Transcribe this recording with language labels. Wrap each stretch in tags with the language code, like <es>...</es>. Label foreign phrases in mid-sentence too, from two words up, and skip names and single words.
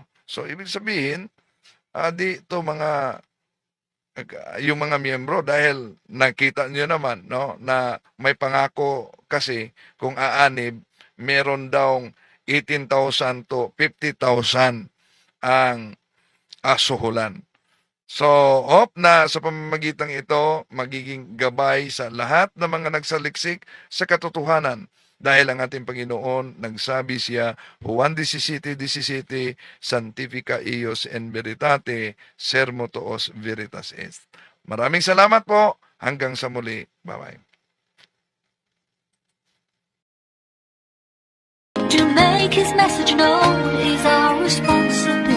<tl>So ibig sabihin, di ito yung mga miyembro, dahil nakita niyo naman, no, na may pangako kasi kung aanib, meron daw 18,000 to 50,000 ang asuhulan. So, hope na sa pamamagitan ito, magiging gabay sa lahat ng mga nagsaliksik sa katotohanan. Dahil ang ating Panginoon, nagsabi siya, Juan 17:17,</tl> <la>Sanctifica ios en veritate, sermo tuos veritas est.</la> <tl>Maraming salamat po. Hanggang sa muli. Bye-bye.</tl> <en>To make his message known is our responsibility.</en>